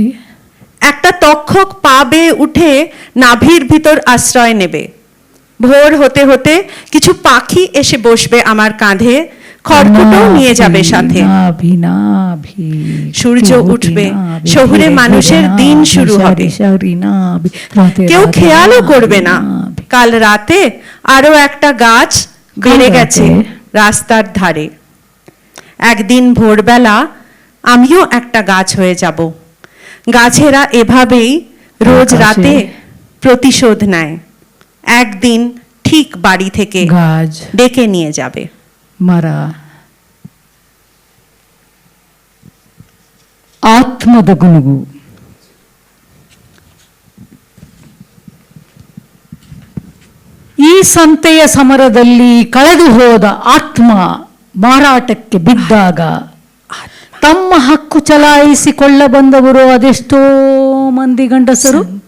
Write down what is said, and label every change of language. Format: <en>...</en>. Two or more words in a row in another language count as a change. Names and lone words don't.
<bn>একটা তক্ষক পা বেয়ে উঠে নাভির ভিতর আশ্রয় নেবে, ভোর হতে হতে কিছু পাখি এসে বসবে আমার কাঁধে, খড়কুটো নিয়ে যাবে সাথে, সূর্য উঠবে, শহুরে মানুষের দিন শুরু হবে, কেউ খেয়ালও করবে না কাল রাতে আরো একটা গাছ বেড়ে গেছে রাস্তার ধারে। একদিন ভোরবেলা আমিও একটা গাছ হয়ে যাব। গাছেরা এভাবেই রোজ রাতে প্রতিশোধ নেয়, একদিন ঠিক বাড়ি থেকে গাছ ডেকে নিয়ে যাবে।</bn> <kn>ಮರ ಆತ್ಮದ ಗುನುಗು. ಈ ಸಂತೆಯ ಸಮರದಲ್ಲಿ ಕಳೆದು ಹೋದ ಆತ್ಮ ಮಾರಾಟಕ್ಕೆ ಬಿದ್ದಾಗ ತಮ್ಮ ಹಕ್ಕು ಚಲಾಯಿಸಿಕೊಳ್ಳ ಬಂದವರು ಅದೆಷ್ಟೋ ಮಂದಿ ಗಂಡಸರು.</kn>